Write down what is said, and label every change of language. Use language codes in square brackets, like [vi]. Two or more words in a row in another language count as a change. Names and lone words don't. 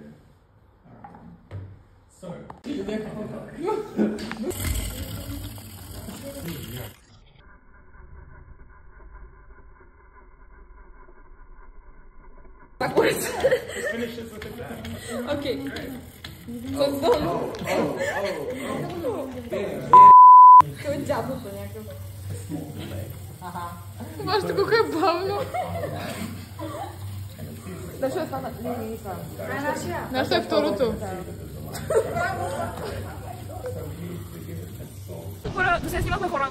[en] R1. So. Backwards. Let's finish this with a clap. Okay. So it's done. [bg] Какъв дявол по някакъв. Вижте колко е бавно. Защо е това? Не това. Нашето е второто. Хора, до сега снимахме хора.